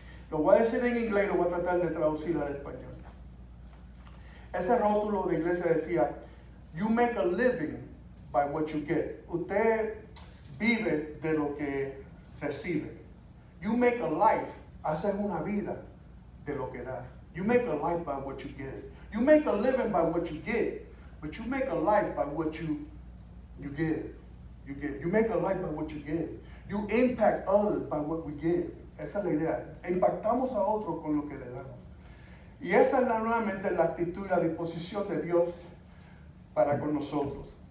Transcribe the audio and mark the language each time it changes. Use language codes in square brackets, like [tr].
[es] Lo voy a decir en inglés y lo voy a tratar de traducir al español. Ese rótulo de iglesia decía, [en] you make a living by what you get. [es] Usted vive de lo que recibe. [en] You make a life, [es] haces una vida de lo que das. [en] You make a life by what you get. You make a living by what you get, but you make a life by what you give. You make a life by what you give. You impact others by what we give. [es] Esa es la idea. Impactamos a otros con lo que le damos. Y esa es nuevamente la actitud y la disposición de Dios para con nosotros.